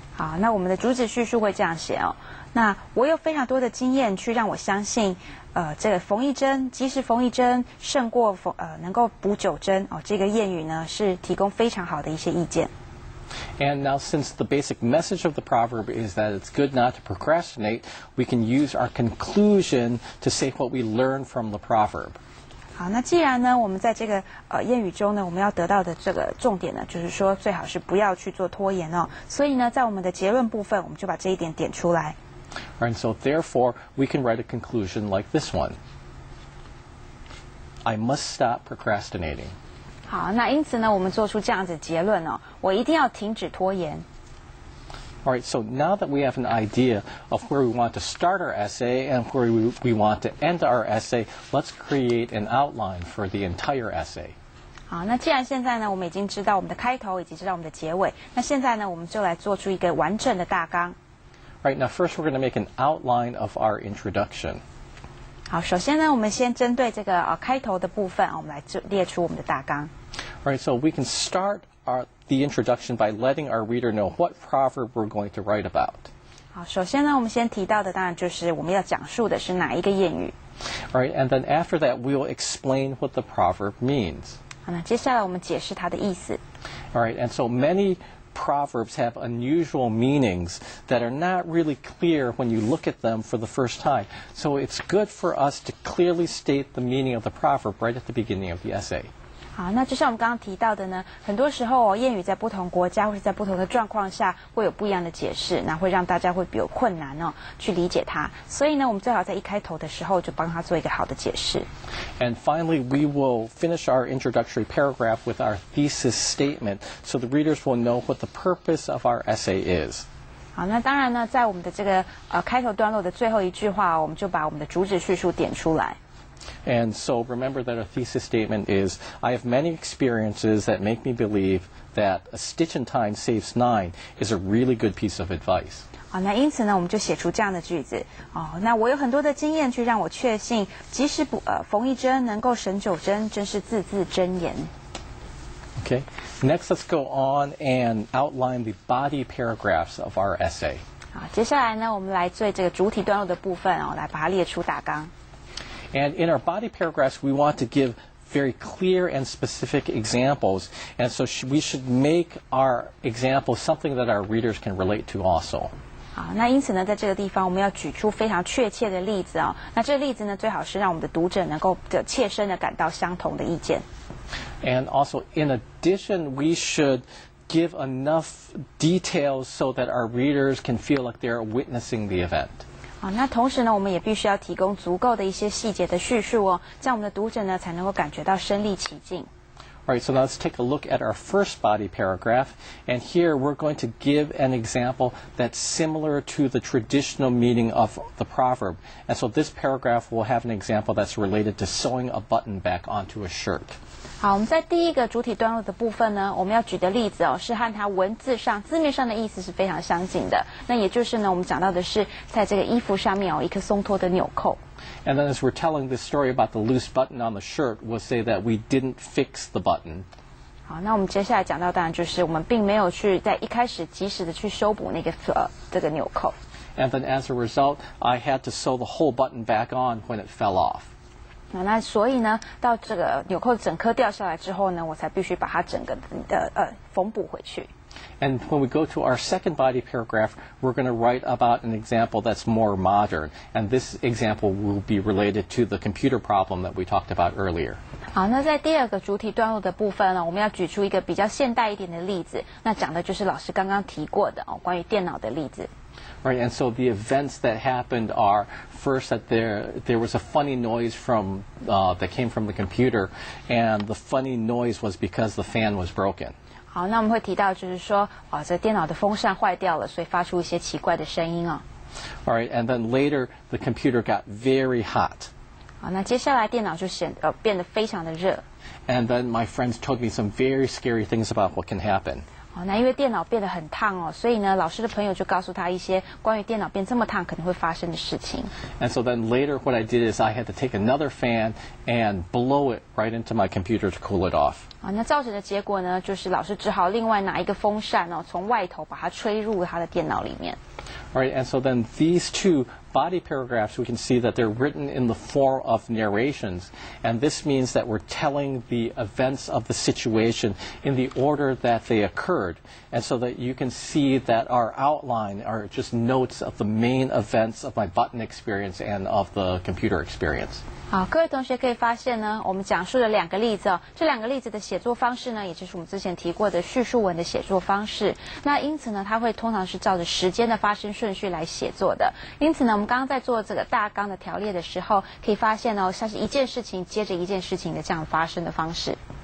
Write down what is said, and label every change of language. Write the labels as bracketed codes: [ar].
[zh] 好，那我们的主旨叙述会这样写哦。那我有非常多的经验去让我相信，这个缝一针，即使缝一针胜过能够补9针哦。这个谚语呢是提供非常好的一些意见。 [en] And now since the basic message of the proverb is that it's good not to procrastinate, we can use our conclusion to say what we learn from the proverb. [zh] 好，那既然呢，我们在这个谚语中呢，我们要得到的这个重点呢，就是说最好是不要去做拖延哦。所以呢，在我们的结论部分，我们就把这一点点出来。 [en] And so therefore, we can write a conclusion like this one. I must stop procrastinating. [zh] 好，那因此呢，我们做出这样子结论哦，我一定要停止拖延。 [en] All right, so now that we have an idea of where we want to start our essay and where we want to end our essay, let's create an outline for the entire essay. [zh] 好，那既然现在呢，我们已经知道我们的开头，以及知道我们的结尾，那现在呢，我们就来做出一个完整的大纲。 [en] Right, now first we're going to make an outline of our introduction. [zh] 好，首先呢，我们先针对这个开头的部分，我们来列出我们的大纲。 [en] All right, so we can start the introduction by letting our reader know what proverb we're going to write about. [zh] 好，首先呢，我们先提到的当然就是我们要讲述的是哪一个谚语。 [en] All right, and then after that, we will explain what the proverb means. [zh] 好，那接下来我们解释它的意思。 [en] All right, and so many proverbs have unusual meanings that are not really clear when you look at them for the first time. So it's good for us to clearly state the meaning of the proverb right at the beginning of the essay. [zh] 好，那就像我们刚刚提到的呢，很多时候谚语在不同国家或是在不同的状况下会有不一样的解释，那会让大家会比较困难去理解它。所以呢，我们最好在一开头的时候就帮他做一个好的解释。 [en] And finally, we will finish our introductory paragraph with our thesis statement, so the readers will know what the purpose of our essay is. [zh] 好，那当然呢，在我们的这个开头段落的最后一句话，我们就把我们的主旨叙述点出来。 [en] And so remember that our thesis statement is, I have many experiences that make me believe that a stitch in time saves nine is a really good piece of advice. [zh] 好，那因此呢，我们就写出这样的句子。那我有很多的经验去让我确信，即使缝一针能够省9针，真是字字真言。 [en] Okay. Next, let's go on and outline the body paragraphs of our essay. [zh] 好，接下来呢，我们来做这个主体段落的部分来把它列出大纲。 [en] And in our body paragraphs, we want to give very clear and specific examples. And so we should make our examples something that our readers can relate to also. [zh] 好，那因此呢，在这个地方我们要举出非常确切的例子那这个例子呢，最好是让我们的读者能够切身的感到相同的意见。 [en] And also, in addition, we should give enough details so that our readers can feel like they're witnessing the event. [zh] 好，那同时呢，我们也必须要提供足够的一些细节的叙述这样我们的读者呢才能够感觉到身临其境。 [en] All right, so now let's take a look at our first body paragraph. And here we're going to give an example that's similar to the traditional meaning of the proverb. And so this paragraph will have an example that's related to sewing a button back onto a shirt. [zh] 好，我们在第一个主体段落的部分呢，我们要举的例子是和它文字上字面上的意思是非常相近的。那也就是呢，我们讲到的是在这个衣服上面一颗松脱的纽扣。 [en] And then as we're telling this story about the loose button on the shirt, we'll say that we didn't fix the button. [zh] 好，那我们接下来讲到当然就是我们并没有去在一开始及时的去修补那个这个纽扣。 [en] and then as a result, I had to sew the whole button back on when it fell off. [zh] 那所以呢，到这个纽扣整颗掉下来之后呢，我才必须把它整个缝补回去。 [en] And when we go to our second body paragraph, we're going to write about an example that's more modern, and this example will be related to the computer problem that we talked about earlier. [zh] 好，那在第二个主体段落的部分呢，我们要举出一个比较现代一点的例子，那讲的就是老师刚刚提过的关于电脑的例子。 [en] Right, and so the events that happened are first that there was a funny noise that came from the computer, and the funny noise was because the fan was broken. [zh] 好，那我们会提到就是说，这电脑的风扇坏掉了，所以发出一些奇怪的声音啊。 [en] All right, and then later the computer got very hot. [zh] 好，那接下来电脑就变得非常的热。 [en] And then my friends told me some very scary things about what can happen. [zh] 好，那因为电脑变得很烫所以呢，老师的朋友就告诉他一些关于电脑变这么烫可能会发生的事情。 [en] And so then later what I did is I had to take another fan and blow it right into my computer to cool it off. [zh] 好，那造成的结果呢，就是老师只好另外拿一个风扇从外头把它吹入他的电脑里面。 [en] All right, and so then these two body paragraphs, we can see that they're written in the form of narrations, and this means that we're telling the events of the situation in the order that they occurred, and so that you can see that our outline are just notes of the main events of my button experience and of the computer experience. [zh] 好，各位同学可以发现呢，我们讲述了两个例子这两个例子的写作方式呢，也就是我们之前提过的叙述文的写作方式。那因此呢，它会通常是照着时间的发生顺序来写作的。因此呢，我们刚刚在做这个大纲的条列的时候，可以发现像是一件事情接着一件事情的这样发生的方式。